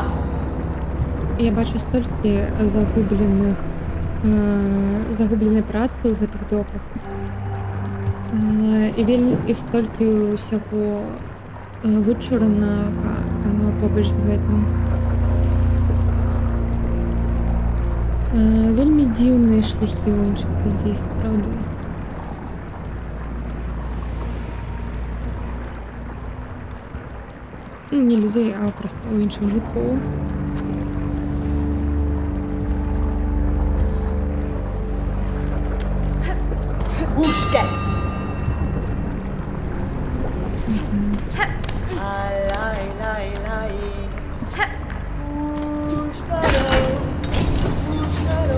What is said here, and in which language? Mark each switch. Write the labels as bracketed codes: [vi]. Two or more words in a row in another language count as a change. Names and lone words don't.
[uk] Я бачу стільки загубленої праці у гэтых доках. [be] І стільки усяго вычуранага побач з гэтым. Вельмі дзіўныя шляхі ў іншых людзей, сапраўды. [uk] Ну, не людей, а просто у інших жуков. Ушке. Лай, лай, лай. Ушкаро. Ушкаро.